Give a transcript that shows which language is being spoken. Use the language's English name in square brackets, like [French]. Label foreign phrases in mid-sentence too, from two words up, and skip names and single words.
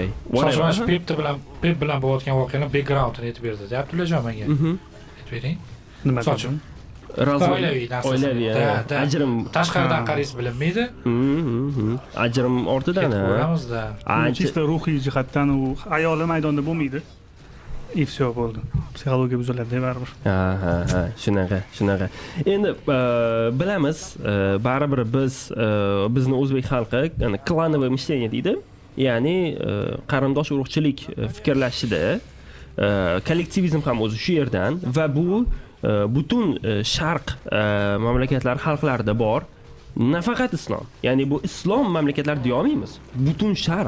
[Uzbek] Shoshmash Pep bilan bo'layotgan voqeaning backgroundini aytib berdi. Abdullajon menga. Aytib bering. Nima uchun? Oilaviy. Ajrim tashqaridan qaraysiz bilinmaydi. Ajrim ortidan. Ko'ramizda. Chista ruhiy jihatdan u ayoli maydonda bo'lmaydi. [Russian] И все [Uzbek] bo'ldi. Psixologiya buziladi baribir. Ha, shunaqa. Endi bilamiz, baribir bizni o'zbek xalqi [Russian] клановое мышление [Uzbek] deydi. Ya'ni qarindosh urug'chilik fikrlashida kollektivizm ham o'zi shu yerdan va bu butun sharq mamlakatlari xalqlarida bor. Nafaqat islom. Ya'ni bu islom mamlakatlarida deyolmaymiz. Butun sharq.